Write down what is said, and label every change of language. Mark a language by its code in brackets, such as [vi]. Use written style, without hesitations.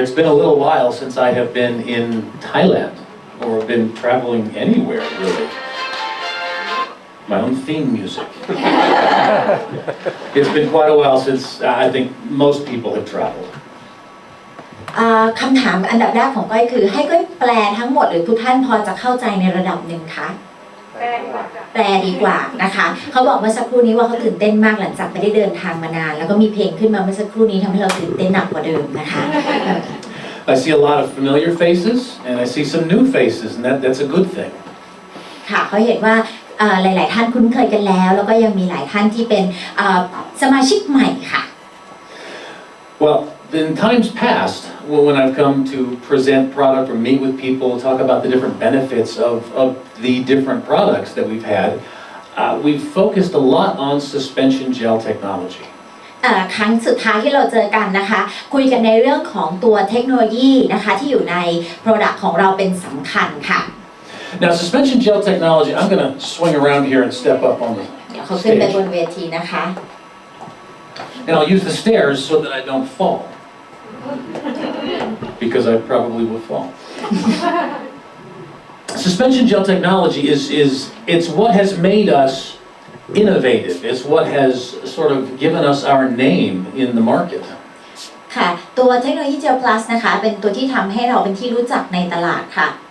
[en] It's been a little while since I have been in Thailand or been traveling anywhere really. My own theme music. It's been quite a while since I think most people have traveled. [th] คำถามอันดับแรกของก้อยคือให้ก้อยแปลทั้งหมดหรือทุกท่านพอจะเข้าใจในระดับหนึ่งคะแปลดีกว่านะคะเขาบอกเมื่อสักครู่นี้ว่าเขาตื่นเต้นมากหลังจากไม่ได้เดินทางมานานแล้วก็มีเพลงขึ้นมาเมื่อสักครู่นี้ทำให้เราตื่นเต้นหนักกว่าเดิมนะคะ [en] I see a lot of familiar faces and I see some new faces and that's a good thing. [th] ค่ะเขาเห็นว่าหลายๆท่านคุ้นเคยกันแล้วแล้วก็ยังมีหลายท่านที่เป็นสมาชิกใหม่ค่ะ [en] Well, in times past, when I've come to present product or meet with people, talk about the different benefits of the different products that we've had, we've focused a lot on suspension gel technology. [th] ครั้งสุดท้ายที่เราเจอกันนะคะคุยกันในเรื่องของตัวเทคโนโลยีนะคะที่อยู่ใน Product ของเราเป็นสำคัญค่ะ [en] Now suspension gel technology, I'm going to swing around here and step up on the [th] เดี๋ยวเขาขึ้นไปบนเวทีนะคะ [en] and I'll use the stairs so that I don't fall because I probably will fall. Suspension gel technology it's what has made us innovative. It's what has sort of given us our name in the market. [th] ค่ะตัวเทคโนโลยี Gelplus นะคะเป็นตัวที่ทำให้เราเป็นที่รู้จักในตลาดค่ะ